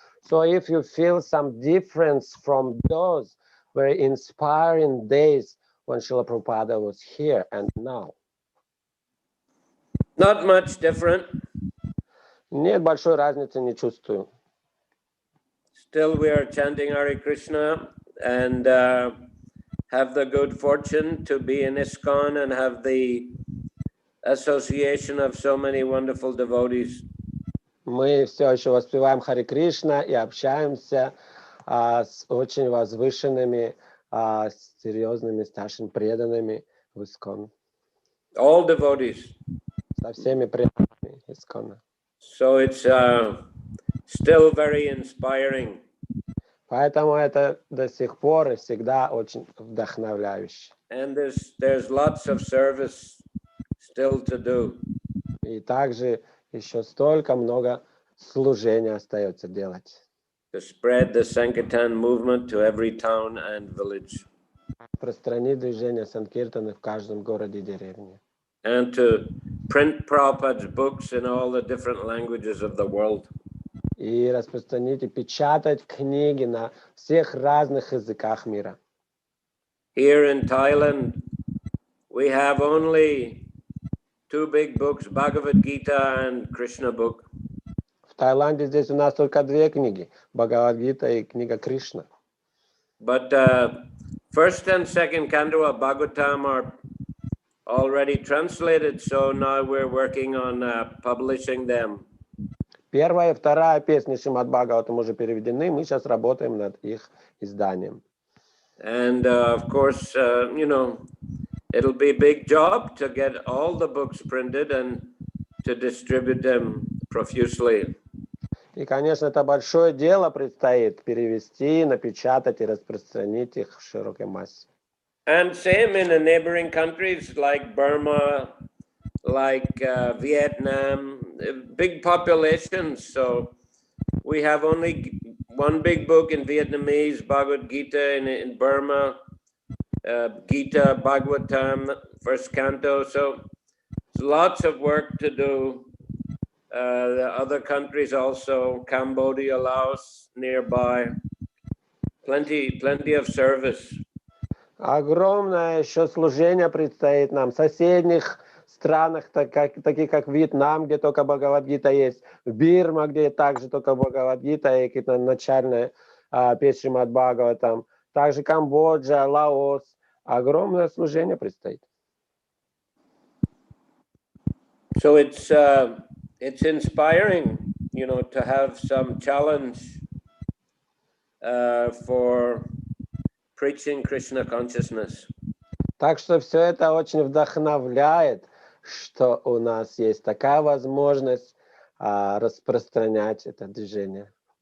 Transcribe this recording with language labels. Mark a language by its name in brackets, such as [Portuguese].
[English] So if you feel some difference from those very inspiring days when Srila Prabhupada was here and now? Not much different. [Russian] Нет, большой разницы не чувствую. [English] Still we are chanting Hare Krishna and have the good fortune to be in ISKCON and have the association of so many wonderful devotees. [Russian] Мы все еще воспеваем Харе Кришна и общаемся с очень возвышенными, серьезными, старшими преданными в ISKCON. [English] All devotees. [Russian] Со всеми преданными ISKCON. [English] So it's still very inspiring. [Russian] Поэтому это до сих пор и всегда очень вдохновляюще. [English] And there's lots of service still to do. [Russian] И также еще столько много служения остается делать. [English] To spread the sankirtan movement to every town and village. [Russian] Распространить движение санкиртаны в каждом городе и деревне. [English] And to print Prabhupada's books in all the different languages of the world. [Russian] И распространить и печатать книги на всех разных языках мира. [English] Here in Thailand, we have only two big books, Bhagavad Gita and Krishna book. [Russian] В Таиланде здесь у нас только две книги, Бхагавад-гита и книга Кришна. [English] But first and second canto of Bhagavatam are already translated, so now we're working on publishing them. [Russian] Первая и вторая песни Шримад Бхагаватам уже переведены, мы сейчас работаем над их изданием. [English] And of course, you know, it'll be a big job to get all the books printed and to distribute them profusely. [Russian] И, конечно, это большое дело предстоит перевести, напечатать и распространить их в широкой массе. [English] And same in the neighboring countries like Burma, like Vietnam, big populations. So we have only one big book in Vietnamese, Bhagavad Gita, in Burma, Gita, Bhagavatam, first canto. So it's lots of work to do. The other countries also, Cambodia, Laos, nearby, plenty of service. [Russian] Огромное еще служение предстоит нам в соседних странах, таких как Вьетнам, где только Бхагавад-гита есть, Бирма, где также только Бхагавад-гита и начальная песня Шримад Бхагаватам, также Камбоджа, Лаос. Огромное служение предстоит. [English] So it's inspiring, you know, to have some challenge for preaching Krishna consciousness. [Russian] Так что все это очень вдохновляет, что у нас есть такая возможность распространять это движение.